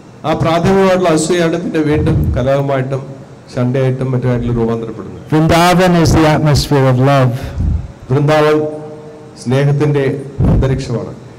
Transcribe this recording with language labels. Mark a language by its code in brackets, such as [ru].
[ml] ആ പ്രാഥമികമായിട്ടുള്ള അസൂയാണ് പിന്നെ വീണ്ടും കലഹമായിട്ടും ശണ്ഠയായിട്ടും മറ്റുമായിട്ടുള്ള രൂപാന്തരപ്പെടുന്നത്. [en] Vrindavan is the atmosphere of love. [ml] Vrindavan സ്നേഹത്തിന്റെ അന്തരീക്ഷമാണ്.